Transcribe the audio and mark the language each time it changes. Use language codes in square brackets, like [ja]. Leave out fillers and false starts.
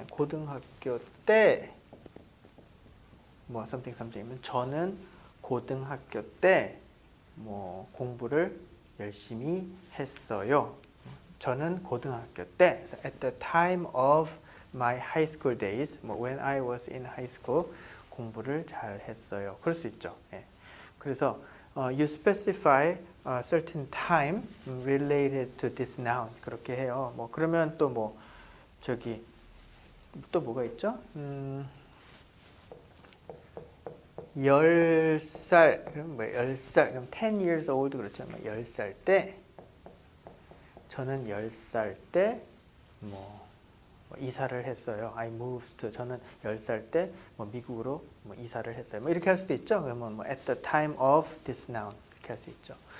[ko] 고등학교 때 뭐 [en] something something [ko] 이면 저는 고등학교 때 뭐 공부를 열심히 했어요. 저는 고등학교 때 [en] at the time of my high school days when I was in high school [ko] 공부를 잘 했어요. 그럴 수 있죠. 예. 그래서 [en] you specify a certain time related to this noun [ko] 그렇게 해요. 뭐 그러면 또 뭐 저기 또 뭐가 있죠? 10살 그럼 뭐 10살 그럼 [en] 10 years old [ko] 그렇죠. 뭐 10살 때 저는 10살 때 뭐 이사를 했어요. [en] I moved. [ko] 저는 10살 때 뭐 미국으로 뭐 이사를 했어요. 뭐 이렇게 할 수도 있죠. 그러면 뭐 [en] at the time of this noun [ko] 이렇게 할 수 있죠.